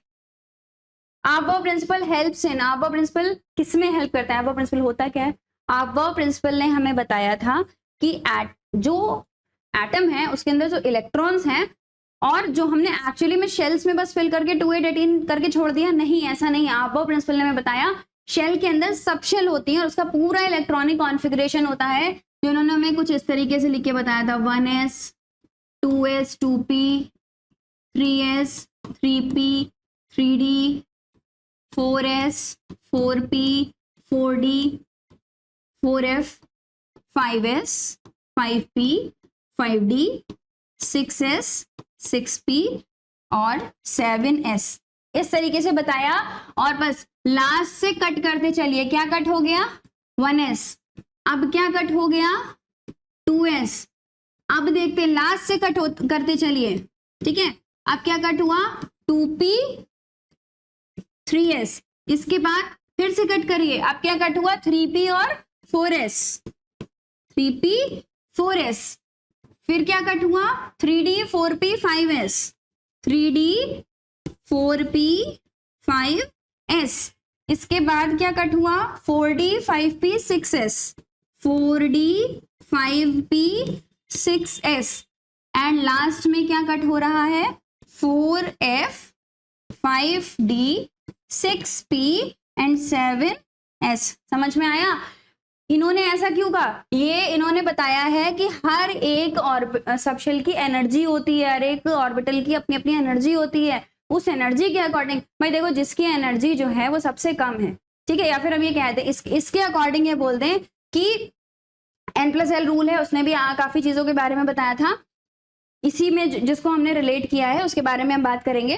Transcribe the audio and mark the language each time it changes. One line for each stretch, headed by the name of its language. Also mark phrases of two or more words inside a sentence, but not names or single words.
Hindi: आबो प्रिंसिपल
English: helps in,
Hindi: आबो प्रिंसिपल किसमें हेल्प करता है, आबो प्रिंसिपल होता क्या है, आबो प्रिंसिपल ने हमें बताया था कि जो एटम है उसके अंदर जो इलेक्ट्रॉन्स हैं और जो हमने एक्चुअली में शेल्स में बस फिल करके 2 8 18 करके छोड़ दिया, नहीं ऐसा नहीं। आबो प्रिंसिपल ने हमें बताया शेल के अंदर
English: sub shell
Hindi: होती है और उसका पूरा
English: electronic configuration
Hindi: होता है जो उन्होंने हमें कुछ इस तरीके से लिख के बताया था 1s 2s 2p 3s 3p 3d 4s 4p 4d 4f 5s 5p 5d 6s 6p और 7s इस तरीके से बताया। और बस लास्ट से कट करते चलिए, क्या कट हो गया 1s, अब क्या कट हो गया 2s, अब देखते लास्ट से कट करते चलिए, ठीक है। अब क्या कट हुआ 2p 3s, इसके बाद फिर से कट करिए, अब क्या कट हुआ 3p और 4s, 3p 4s, फिर क्या कट हुआ 3d 4p 5s, 3d 4p 5s, इसके बाद क्या कट हुआ 4d 5p 6s, 4d 5p 6s
English: and last
Hindi: में क्या कट हो रहा है 4f 5d 6p एंड 7s। समझ में आया? इन्होंने ऐसा क्यों कहा? ये इन्होंने बताया है कि हर एक सबशेल की एनर्जी होती है, हर एक ऑर्बिटल की अपनी अपनी एनर्जी होती है, उस एनर्जी के अकॉर्डिंग भाई देखो जिसकी एनर्जी जो है वो सबसे कम है, ठीक है, या फिर हम ये कहते हैं इसके अकॉर्डिंग ये बोल दें कि N+L रूल है, उसने भी काफी चीजों के बारे में बताया था, इसी में जिसको हमने रिलेट किया है उसके बारे में हम बात करेंगे।